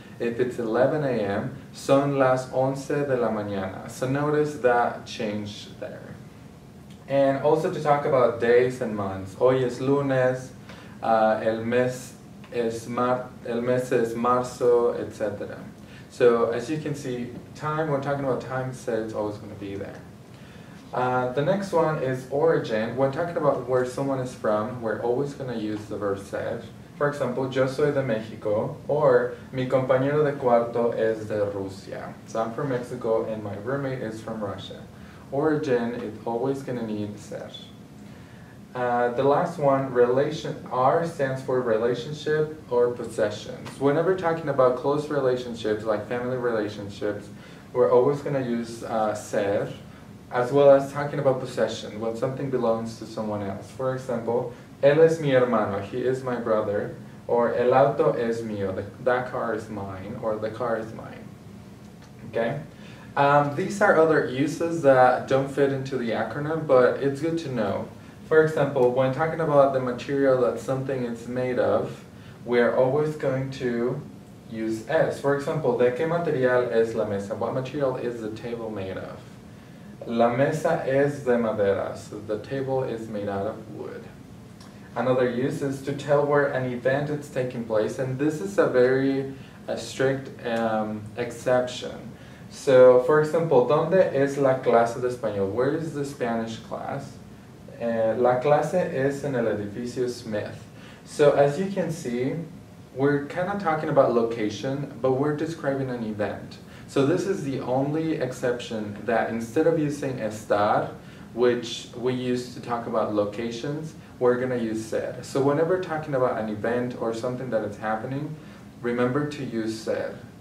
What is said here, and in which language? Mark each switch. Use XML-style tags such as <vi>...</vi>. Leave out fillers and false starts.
<en>If it's 11 a.m.,</en> <es>son las 11 de la mañana.</es> <en>So notice that change there. And also to talk about days and months.</en> <es>Hoy es lunes, el mes es marzo, etc.</es> <en>So as you can see, time, when talking about time, it's always going to be there. The next one is origin. When talking about where someone is from, we're always going to use the verb ser. For example,</en> <es>yo soy de México,</es> <en>or</en> <es>mi compañero de cuarto es de Rusia.</es> <en>So I'm from Mexico and my roommate is from Russia. Origin is always going to need ser. The last one, R stands for relationship or possessions. Whenever talking about close relationships, like family relationships, we're always going to use ser, as well as talking about possession, when something belongs to someone else. For example,</en> <es>él es mi hermano,</es> <en>he is my brother, or</en> <es>el auto es mío,</es> <en>that car is mine, or the car is mine. Okay? These are other uses that don't fit into the acronym, but it's good to know. For example, when talking about the material that something is made of, we're always going to use es. For example,</en> <es>¿de qué material es la mesa?</es> <en>What material is the table made of?</en> <es>La mesa es de madera,</es> <en>so the table is made out of wood. Another use is to tell where an event is taking place, and this is a very strict exception. So, for example,</en> <es>¿dónde es la clase de español?</es> <en>Where is the Spanish class?</en> <es>La clase es en el edificio Smith.</es> <en>So, as you can see, we're kind of talking about location, but we're describing an event. So this is the only exception that instead of using estar, which we use to talk about locations, we're going to use ser. So whenever talking about an event or something that is happening, remember to use ser.</en>